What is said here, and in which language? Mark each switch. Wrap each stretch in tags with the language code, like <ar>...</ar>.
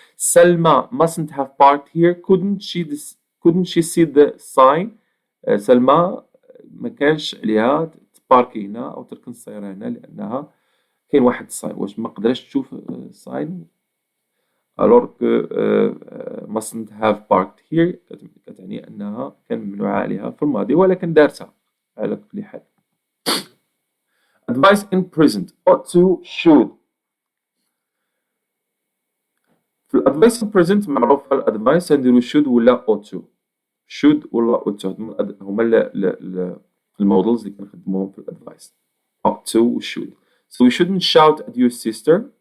<en>سلمى mustn't have parked here. couldn't she see the sign.</en> <ar>سلمى ما كانش عليها تباركي هنا او تركن السياره هنا لانها كاين واحد الساين. واش ما قدرتش تشوف الساين</ar> <fr>alors que</fr> <en>mustn't have parked here</en> <ar>كتعني انها كان ممنوعه عليها في الماضي ولكن دارتها على كل حال.</ar> <en>advice in present ought to, should.</en> <ar>في الادفايس</ar> <en>in present</en> <ar>معروف الادفايس نديرو should ولا ought to. should ولا ought to هما المودلز اللي كنخدموهم في الادفايس.</ar> <en>ought to و should. So you shouldn't shout at your sister.</en>